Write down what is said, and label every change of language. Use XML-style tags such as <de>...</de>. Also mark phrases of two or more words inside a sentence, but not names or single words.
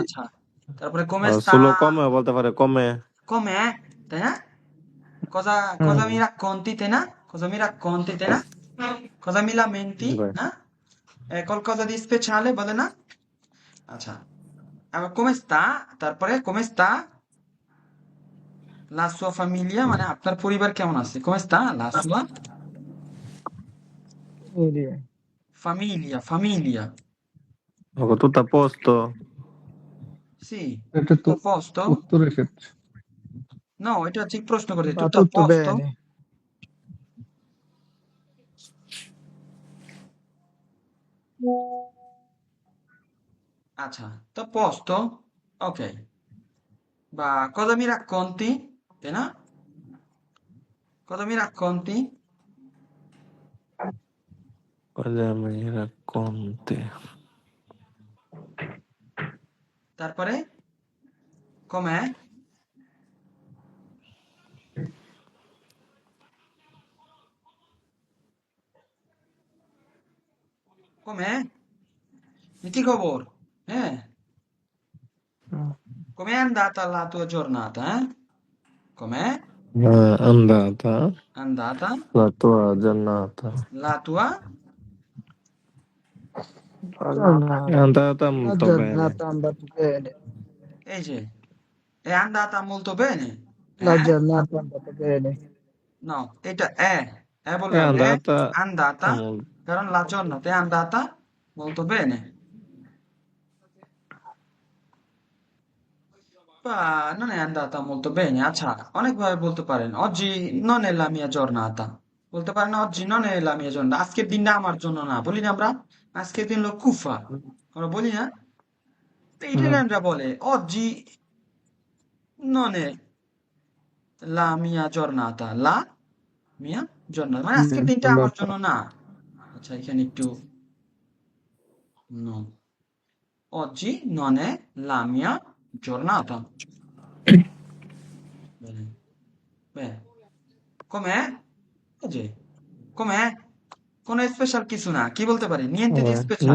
<bn>আচ্ছা, তারপরে</bn> <it>come sta solo come</it> <bn>বলতে পারে</bn> <it>come com'è,</it> <bn>তাই না?</bn> <it>cosa cosa mi mm, racconti,</it> <bn>তাই না?</bn> <it>cosa mi racconti,</it> <bn>তাই না?</bn> <it>cosa mi lamenti,</it> <bn>ভাই না?</bn> <it>qualcosa di speciale</it> <bn>বলে না? আচ্ছা, আবার</bn> <it>come sta,</it> <bn>তারপরে</bn> <it>come sta la sua famiglia</it> <bn>মানে আপনার পরিবার কেমন আছে?</bn> <it>come sta la sua Vedi. famiglia, famiglia, tutto a posto sì,</it> <bn>এটা</bn> <it>tutto</it> <bn>তো</bn> <it>a posto?</it> <bn>উত্তরের ক্ষেত্রে। No, এটা ঠিক প্রশ্ন করে,</bn> <it>Va tutto a tutto posto? bene. আচ্ছা, tutto a posto? Ok, বা cosa mi racconti,</it> <bn>তাই না?</bn> <it>cosa mi racconti, cosa mi racconti তারপরে com'è, com'è,</it> <bn>কি খবর, হ্যাঁ, mm.</bn> <it>com'è andata la tua giornata, com'è andata andata la tua giornata la tua, è Giornata. andata La molto bene giornata è andata bene.</it> <bn>এই যে</bn> <it>è andata molto bene, La giornata è andata bene. no,</it> <bn>এটা</bn> <it>è</it> <bn>বললে হবে</bn> <it>andata andata, molto কারণ la giornata è andata molto bene, Non è andata molto bene,</it> <bn>আচ্ছা অনেকভাবে বলতে পারেন</bn> <it>oggi non è la mia giornata</it> <bn>বলতে পারেন</bn> <it>oggi non è la mia giornata</it> <bn>আজকের দিনটা আমার জন্য না বলি না আমরা আজকের দিন হলো কুফা আমরা বলি না তো ইটালিয়ানরা বলে</bn> <it>oggi non è la mia giornata la mia giornata</it> <bn>মানে আজকের দিনটা আমার জন্য না আচ্ছা এখানে একটু</bn> <it>no oggi non è la mia giornata bene bene com'è?</it> <bn>এই যে com'è? কোনো স্পেশাল কিছু না কি বলতে পারি</bn> <it>niente di speciale</it>